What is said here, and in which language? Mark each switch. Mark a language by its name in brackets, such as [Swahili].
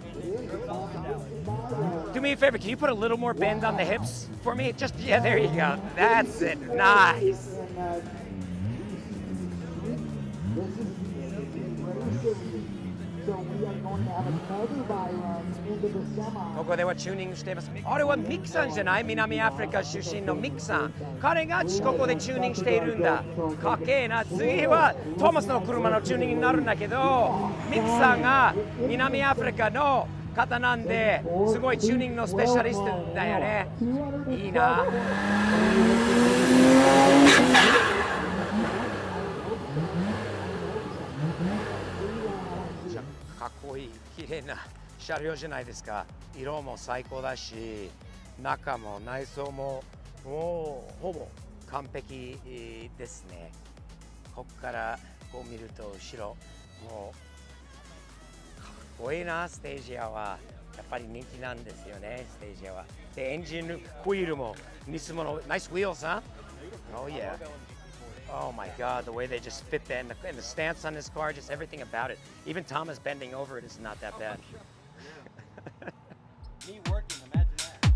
[English] Drove it all the way down. Do me a favor, can you put a little more bend on the hips for me? Just, yeah, there you go. That's it. Nice. So we are going to have another violence into the semi. [Japanese] ここではチューニングしています。あれはミキさんじゃない？南アフリカ出身のミキさん。彼がここでチューニングしているんだ。かっけえな。次はトーマスの車のチューニングになるんだけど、ミキさんが南アフリカの方なんで、すごいチューニングのスペシャリストだよね。いいな。かっこいい、綺麗な車両じゃないですか。色も最高だし、中も内装ももうほぼ完璧ですね。ここからこう見ると後ろもうかっこいいな。ステージアはやっぱり人気なんですよね。ステージアは。でエンジンホイールもニスモのナイスウィールズ、huh? [English] Oh yeah. Oh my God, the way they just fit that and the stance on this car, just everything about it. Even Thomas bending over it is not that bad. Me working, imagine that.